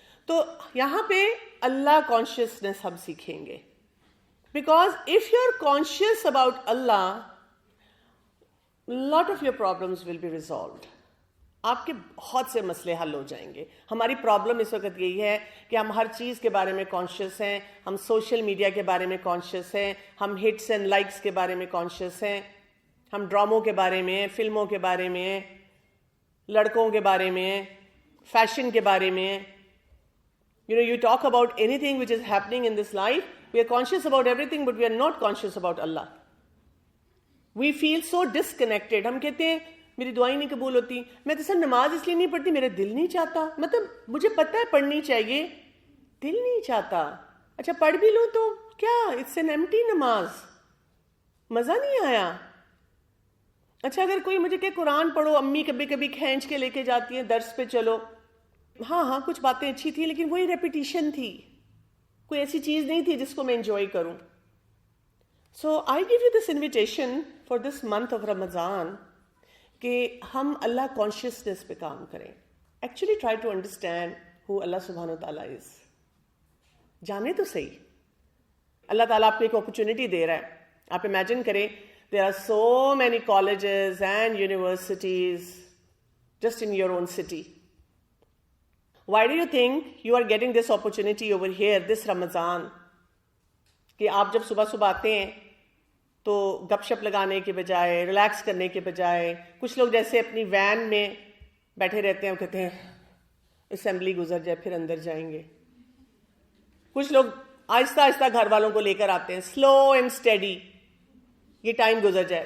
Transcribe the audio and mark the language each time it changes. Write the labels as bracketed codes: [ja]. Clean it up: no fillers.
[ur] تو یہاں پہ اللہ کانشیسنس ہم سیکھیں گے. [en] Because if you're conscious about Allah, lot of your problems will be resolved. [ur] آپ کے بہت سے مسئلے حل ہو جائیں گے. ہماری پرابلم اس وقت یہی ہے کہ ہم ہر چیز کے بارے میں کانشیس ہیں, ہم سوشل میڈیا کے بارے میں کانشیس ہیں, ہم ہٹس اینڈ لائکس کے بارے میں کانشیس ہیں, ہم ڈراموں کے بارے میں, فلموں کے بارے میں, لڑکوں کے بارے میں, فیشن کے بارے میں. [en] You talk about anything which is happening in this life, we are conscious about everything, but we are not conscious about Allah. We feel so disconnected. [ur] ہم کہتے ہیں میری دعائیں نہیں قبول ہوتی, میں تو سر نماز اس لیے نہیں پڑھتی, میرا دل نہیں چاہتا. مطلب مجھے پتہ ہے پڑھنی چاہیے, دل نہیں چاہتا. اچھا پڑھ بھی لوں تو کیا, [en] it's an empty [ur] نماز, مزہ نہیں آیا. اچھا اگر کوئی مجھے کہ قرآن پڑھو, امی کبھی کبھی کھینچ کے لے کے جاتی ہیں درس پہ, چلو ہاں کچھ باتیں اچھی تھیں لیکن وہی ریپیٹیشن تھی, کوئی ایسی چیز نہیں تھی جس کو میں انجوائے کروں. [en] so I give you this invitation for this month of Ramzan [ur] کہ ہم اللہ کانشیسنس پہ کام کریں. [en] Actually try to understand who Allah سبحانہ تعالیٰ is. [ur] جانے تو صحیح, اللہ تعالیٰ آپ کو ایک اپرچونٹی دے رہا ہے. آپ امیجن کریں [en] there are so many colleges and universities just in your own city. Why do you think you are getting this opportunity over here this Ramadan? [ur] کہ آپ جب صبح صبح آتے ہیں تو گپ شپ لگانے کے بجائے, ریلیکس کرنے کے بجائے, کچھ لوگ جیسے اپنی وین میں بیٹھے رہتے ہیں, وہ کہتے ہیں اسمبلی گزر جائے پھر اندر جائیں گے. کچھ لوگ آہستہ آہستہ گھر والوں کو لے کر آتے ہیں, [en] slow and steady, [ur] یہ ٹائم گزر جائے.